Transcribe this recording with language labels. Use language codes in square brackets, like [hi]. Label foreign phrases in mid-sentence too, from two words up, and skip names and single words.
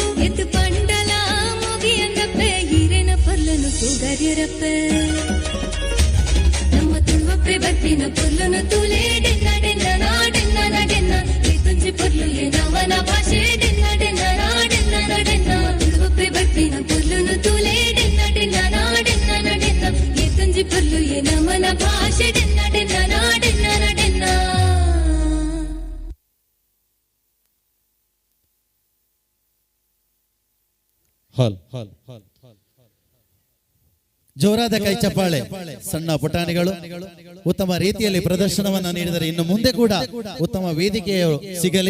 [tcy] ಮುಗಿಯತ್ತು ಪಂಡಲ ಮುಗಿಯಂಗಪ್ಪ ಹಿರಣ ಪೊಲ್ಲನು ತೂಗರಿರಪ್ಪ ನಮ್ಮ ತುಳುವಪ್ಪೆ ಬತ್ತಿನ ಪೊಲ್ಲನು ತುಲೆ ಡೆನ್ನ ಡೆನ್ನ ನಾಡೆನ್ನ ನಡೆನ್ನ ತುಂಜಿ ಪೊರ್ಲು ನವನ ಭಾಷೆ ಡೆನ್ನ ಡೆನ್ನ ನಾಡೆನ್ನ ನಡೆನ್ನ ತುಳುವಪ್ಪೆ ಬತ್ತಿನ ಪೊಲ್ಲನು ತುಲೆ ಡೆನ್ನ ಡೆನ್ನ ನಾಡೆನ್ನ ನಡೆನ್ನ ತುಂಜಿ ಪೊರ್ಲು ನವನ ಭಾಷೆ ಡೆನ್ನ ಡೆನ್ನ ನಾಡೆನ್ನ ನಡೆನ್ನ. [kn] ಜೋರಾದ ಕೈ ಚಪ್ಪಾಳೆ. ಸಣ್ಣ ಪುಟಾಣಿಗಳು ಉತ್ತಮ ರೀತಿಯಲ್ಲಿ ಪ್ರದರ್ಶನವನ್ನು ನೀಡಿದರೆ ಇನ್ನು ಮುಂದೆ ಕೂಡ ಉತ್ತಮ ವೇದಿಕೆಯು ಸಿಗಲಿ.